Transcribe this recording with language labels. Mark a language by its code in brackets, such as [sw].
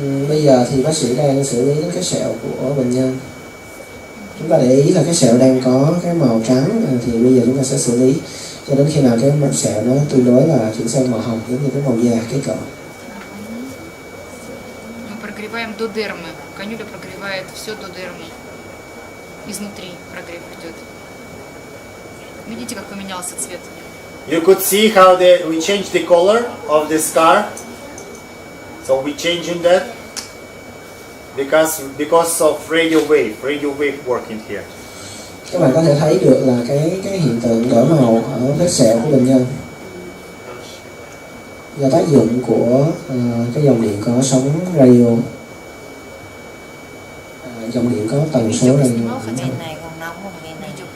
[vi] Bây giờ thì bác sĩ đang xử lý đến cái sẹo của bệnh nhân. Chúng ta để ý là cái sẹo đang có cái màu trắng, thì bây giờ chúng ta sẽ xử lý cho đến khi nào cái mặt sẹo nó tương đối là chuyển sang màu hồng, giống như cái màu da cái cọ. [ru] Мы прогреваем до дермы. Канюля прогревает все до дермы. Изнутри прогрев идет. Видите, как поменялся цвет? [en] You could see how we changed the color of the scar. So we changing that because of radio wave working here. [vi] Các bạn có thể thấy được là cái hiện tượng đổi màu ở vết sẹo của bệnh nhân do tác dụng của cái dòng điện có sóng radio, dòng điện có tần số radio. Này còn nóng không nghe này.